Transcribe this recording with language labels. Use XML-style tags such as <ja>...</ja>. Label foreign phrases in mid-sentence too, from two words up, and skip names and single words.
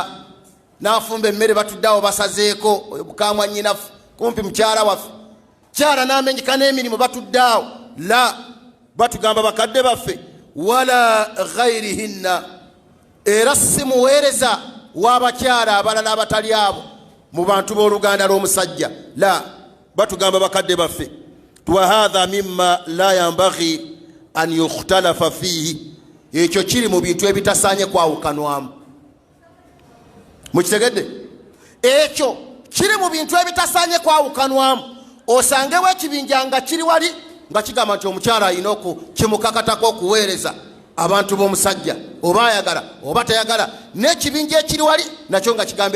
<lg>n'afumba emmere batudde awo basazeeko bukamwa nnyinaffe kumpi mukyala waffe kyala n'amenyeka n'emirimu batudde awo la batugamba bakadde baffe</lg> <ar>wala ghairihinna</ar> <lg>era si muweereza w'abakyala abalala abatali abo mu bantu b'oluganda lw'omusajja la batugamba bakadde baffe</lg> <ar>wa hadha mimma la yambaghi an yukhtalafa fihi</ar> <lg>ekyo kiri mu bintu ebitasaanye kwawukanwamu mukitegedde ekyo kiri mu bintu ebitasaanye kwawukanwamu osangewo ekibinja nga kiri wali nga kigamba nti omukyala alina kimukakatako okuweereza abantu b'omusajja oba ayagala oba tayagala n'ekibinja ekiri wali nakyo nga kigamba</lg>